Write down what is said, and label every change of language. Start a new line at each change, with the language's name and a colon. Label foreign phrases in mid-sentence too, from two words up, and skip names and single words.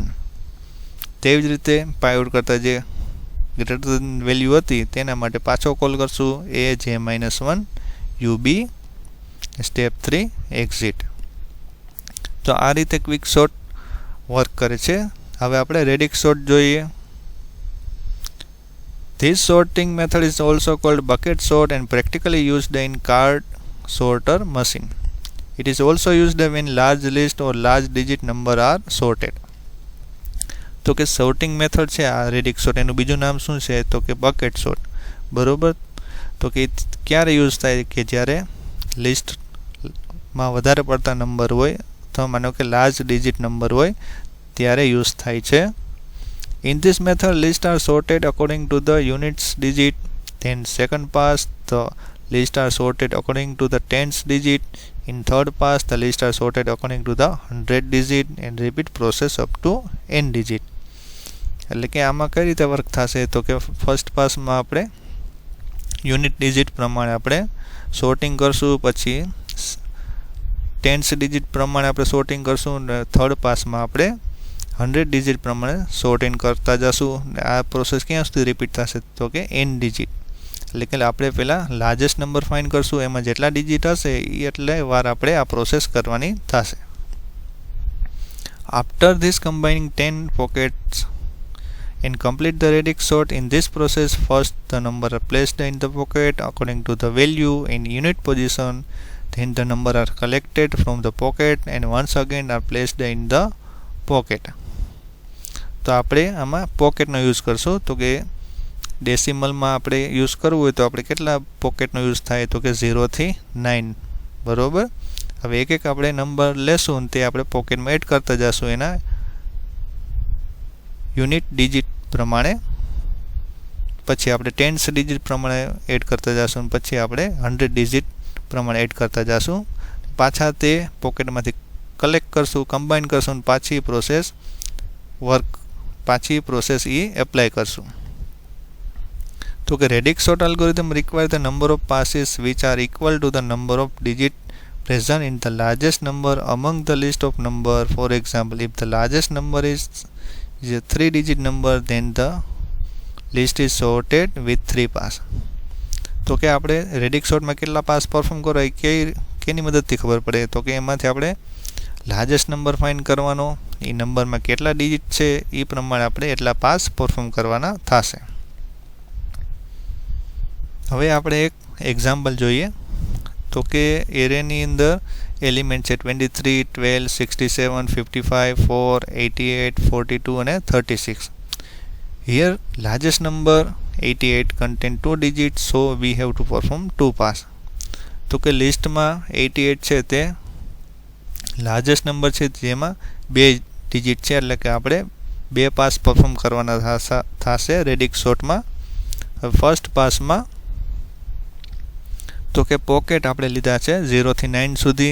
Gujarati: તેવી જ રીતે પાઇવોટ કરતાં જે
English: greater value
Gujarati: હતી તેના માટે પાછો કોલ કરશું એ, જે -1, યુ બી,
English: step 3 exit.
Gujarati: તો આ રીતે
English: quick sort work
Gujarati: કરે છે. હવે આપણે
English: radix sort
Gujarati: જોઈએ.
English: This sorting method is also called bucket sort and practically used in card sorter machine. It is also used when large list or large digit number are sorted.
Gujarati: તો કે
English: sorting method
Gujarati: છે આ
English: radix sort,
Gujarati: એનું બીજું નામ શું છે, તો કે
English: bucket sort,
Gujarati: બરોબર. તો કે ક્યારે યુઝ થાય, કે જ્યારે લિસ્ટમાં વધારે પડતા નંબર હોય, તો માનો કે
English: large digit number
Gujarati: હોય ત્યારે યુઝ થાય છે.
English: In this method, lists are sorted according to the units digit. Then second pass, the lists are sorted according to the tens digit. In third pass, the lists are sorted according to the 100 digit and repeat process up to n digit.
Gujarati: એટલે કે આમાં કઈ રીતે વર્ક થશે, તો કે
English: first passમાં
Gujarati: આપણે
English: unit digit
Gujarati: પ્રમાણે આપણે સોર્ટિંગ કરશું, પછી
English: tens digit
Gujarati: પ્રમાણે આપણે સોર્ટિંગ કરશું, અને
English: third passમાં
Gujarati: આપણે 100 ડિજિટ પ્રમાણે
English: sort in
Gujarati: કરતા જશું. આ પ્રોસેસ ક્યાં સુધી રિપીટ થશે તો કે n ડિજિટ. એટલે કે આપણે પહેલાં
English: largest number find
Gujarati: કરશું, એમાં જેટલા ડિજિટ હશે એટલે વાર આપણે આ પ્રોસેસ કરવાની થશે.
English: After this combining 10 pockets and complete the radix sort in this process, first the number are placed in the pocket according to the value in unit position, then the number are collected from the pocket and once again are placed in the pocket.
Gujarati: તો આપણે આમાં પોકેટનો યુઝ કરશું. તો કે ડેસિમલમાં આપણે યુઝ કરવું હોય તો આપણે કેટલા પોકેટનો યુઝ થાય તો કે 0 થી 9. બરોબર. હવે એક એક આપણે નંબર લેશું તે આપણે પોકેટમાં એડ કરતા જશું એના
English: unit digit
Gujarati: પ્રમાણે. પછી આપણે
English: tens digit
Gujarati: પ્રમાણે એડ કરતા જશું, પછી આપણે 100 ડિજિટ પ્રમાણે એડ કરતા જશું. પાછા તે પોકેટમાંથી કલેક્ટ કરશું, કમ્બાઈન કરશું, પાછી પ્રોસેસ એ એપ્લાય કરશું. તો કે
English: radix sort algorithm require the number of passes which are equal to the number of digit present in the largest number among the list of number. For example, if the largest number is a 3-digit number, then the list is sorted with 3 pass.
Gujarati: તો કે આપણે
English: radix sortમાં
Gujarati: કેટલા
English: pass perform
Gujarati: કરવા કેની મદદથી ખબર પડે તો કે એમાંથી આપણે
English: largest number find
Gujarati: કરવાનો, એ નંબરમાં કેટલા ડિજિટ છે એ પ્રમાણે આપણે એટલા
English: pass perform
Gujarati: કરવાના થશે. હવે આપણે એક એક્ઝામ્પલ જોઈએ. તો કે એરેની અંદર એલિમેન્ટ છે 23, 12, 67, 55, 4, 88, 42 અને 36.
English: Here largest number 88 contain 2 digits, so we have to perform 2 pass.
Gujarati: તો કે લિસ્ટમાં 88 છે તે
English: largest number
Gujarati: છે જેમાં 2 ડિજિટ છે, એટલે કે આપણે 2
English: pass perform
Gujarati: કરવાના થશે
English: radix sortમાં. first passમાં
Gujarati: તો કે પોકેટ આપણે લીધા છે 0 થી 9 સુધી.